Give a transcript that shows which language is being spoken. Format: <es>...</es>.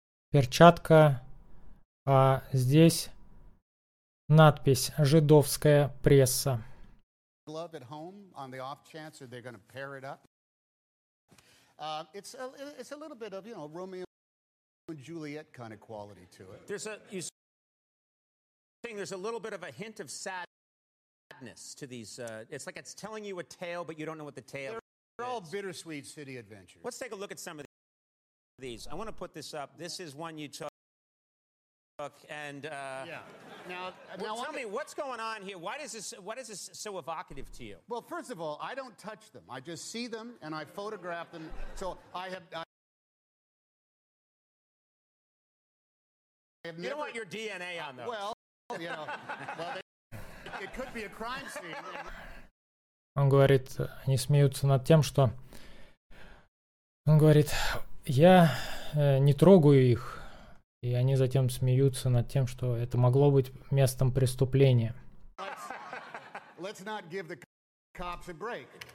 <ru>Перчатка, а здесь надпись «Жидовская пресса».</ru> <en>Glove at home on the off chance that they're going to pair it up. It's a little bit of, you know, Romeo and Juliet kind of quality to it. There's a, you're saying there's a little bit of a hint of sadness to these. It's like it's telling you a tale, but you don't know what the tale they're is. They're all bittersweet city adventures. Let's take a look at some of these. I want to put this up. This is one you took. And Now, tell me what's going on here. Why is this so evocative to you? Well, first of all, I don't touch them. I just see them and I photograph them. So I have never... You don't want your DNA on those. Well, you know, well, it could be a crime scene.</en> <ru>Он говорит, они смеются над тем, что он говорит, я не трогаю их. И они затем смеются над тем, что это могло быть местом преступления.</ru> <en>Let's not give the cops a break.</en>